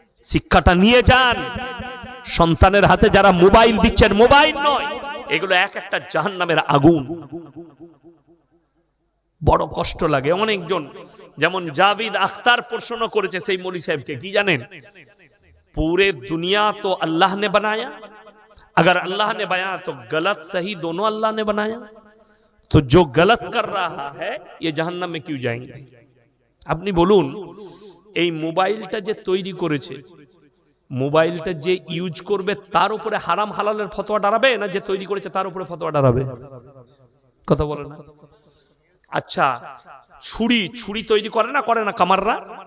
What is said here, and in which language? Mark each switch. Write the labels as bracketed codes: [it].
[bn] শিক্ষাটা নিয়ে যান। সন্তানের হাতে যারা মোবাইল দিচ্ছেন, মোবাইল নয়, এগুলো এক একটা জাহান্নামের আগুন। বড় কষ্ট লাগে। অনেকজন, যেমন জাবিদ আখতার প্রশ্ন করেছে সেই মৌলী সাহেবকে, কি জানেন? [hi] पूरे दुनिया तो अल्लाह ने बनाया, अगर अल्लाह ने बनाया तो गलत सही दोनों अल्लाह ने बनाया, तो जो गलत कर रहा है ये जहन्नम में क्यों जाएंगे? [bn] আপনি বলুন, এই মোবাইলটা যে তৈরি করেছে, মোবাইলটা যে ইউজ করবে, তার উপরে হারাম হালালের ফতোয়া দাঁড়াবে, না যে তৈরি করেছে তার উপরে ফতোয়া দাঁড়াবে? কথা বলে না। আচ্ছা, ছুরি তৈরি করে না কামাররা?